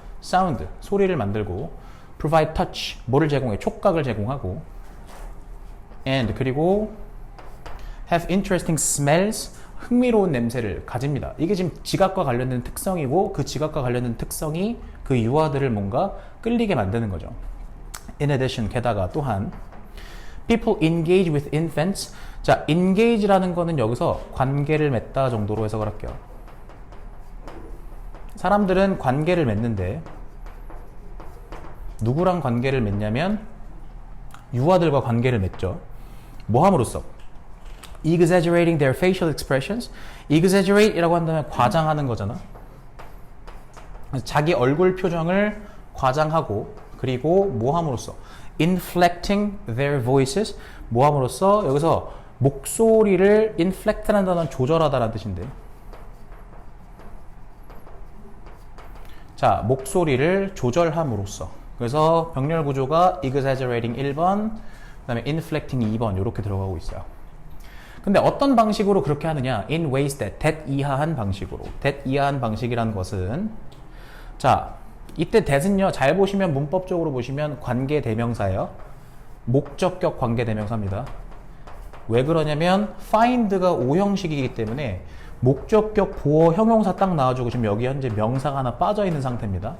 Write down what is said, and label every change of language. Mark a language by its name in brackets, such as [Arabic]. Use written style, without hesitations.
[Korean] 사운드, 소리를 만들고 [English] provide touch, [Korean] 뭐를 제공해? 촉각을 제공하고 and 그리고 [English] have interesting smells, [Korean] 흥미로운 냄새를 가집니다. 이게 지금 지각과 관련된 특성이고 그 지각과 관련된 특성이 그 유아들을 뭔가 끌리게 만드는 거죠. [English] In addition, [Korean] 게다가 또한 [English] people engage with infants. [Korean] 자, engage라는 거는 여기서 관계를 맺다 정도로 해석을 할게요. 사람들은 관계를 맺는데 누구랑 관계를 맺냐면 유아들과 관계를 맺죠. 뭐 함으로써? [English] Exaggerating their facial expressions. [Korean] Exaggerate 이라고 한다면 과장하는 거잖아. 자기 얼굴 표정을 과장하고 그리고 뭐 함으로써? [English] Inflecting their voices. [Korean] 뭐 함으로써? 여기서 목소리를 inflect라는 단어는 조절하다라는 뜻인데 자, 목소리를 조절함으로써. 그래서 병렬 구조가 exaggerating 1번, 그 다음에 inflecting 2번 이렇게 들어가고 있어요. 근데 어떤 방식으로 그렇게 하느냐? [English] In ways that [Korean] 이하한 방식으로. that 이하한 방식이라는 것은 자, 이때 that은요, 잘 보시면 문법적으로 보시면 관계 대명사예요. 목적격 관계 대명사입니다. 왜 그러냐면 find가 오형식이기 때문에 목적격 보어 형용사 딱 나와주고 지금 여기 현재 명사가 하나 빠져 있는 상태입니다.